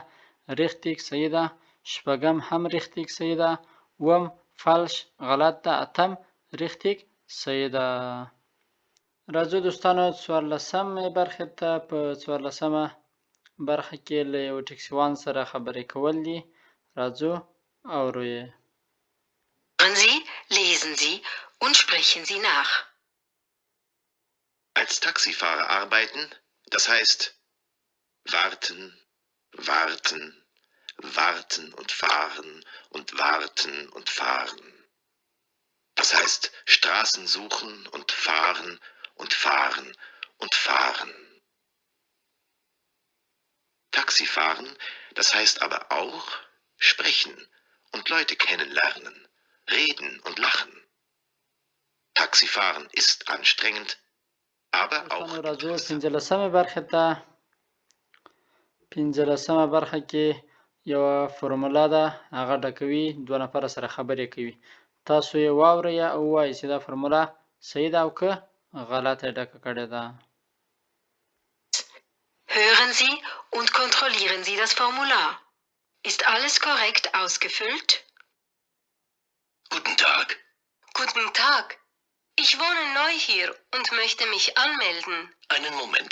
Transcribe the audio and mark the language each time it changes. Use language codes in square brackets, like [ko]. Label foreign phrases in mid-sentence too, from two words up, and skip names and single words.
[ps] richtig صحیح ده. شپږم هم richtig صحیح ده. اووم فالش غلط ده. اتم richtig صحیح ده. راځو دوستانو 14مې برخې ته. په 14مه برخه کې له یو ټکسیوان سره خبرې کول دي. راځو اورو یې. [de] Hören Sie, lesen Sie und sprechen Sie nach. Als Taxifahrer arbeiten, das heißt warten, warten, warten und fahren und warten und fahren. Das heißt Straßen suchen und fahren und fahren und fahren. Taxifahren, das heißt aber auch sprechen und Leute kennenlernen, reden und lachen. Taxifahren ist anstrengend, aber auch [ps] راځو [de] interessant. [ps] 15مې برخې ته. 15مه برخه کې یوه فرموله ده، هغه ډکوي، دوه نفره سره خبرې کوي. تاسو یې واورئ او ووایئ چې دا فرموله صحیح ده او که غلطه یې ډکه کړې ده. [de] Hören Sie und kontrollieren Sie das Formular. Ist alles korrekt ausgefüllt? Guten Tag. Guten Tag. Ich wohne neu hier und möchte mich anmelden. Einen Moment.